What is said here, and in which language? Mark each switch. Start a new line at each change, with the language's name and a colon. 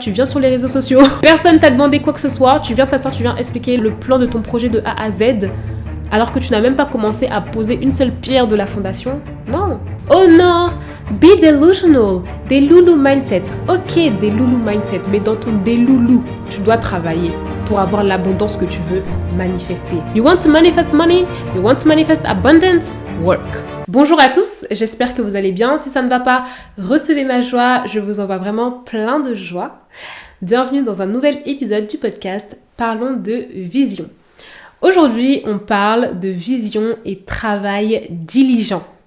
French: Tu viens sur les réseaux sociaux, personne t'a demandé quoi que ce soit, tu viens t'asseoir, tu viens expliquer le plan de ton projet de A à Z, alors que tu n'as même pas commencé à poser une seule pierre de la fondation. Non. Oh non,
English: be delusional,
French: des loulou mindset. Ok, des loulou mindset, mais dans ton déloulou, tu dois travailler pour avoir l'abondance que tu veux manifester.
English: You want to manifest money? You want to manifest abundance? Work.
French: Bonjour à tous, j'espère que vous allez bien. Si ça ne va pas, recevez ma joie, je vous envoie vraiment plein de joie. Bienvenue dans un nouvel épisode du podcast Parlons de vision. Aujourd'hui, on parle de vision et travail diligent.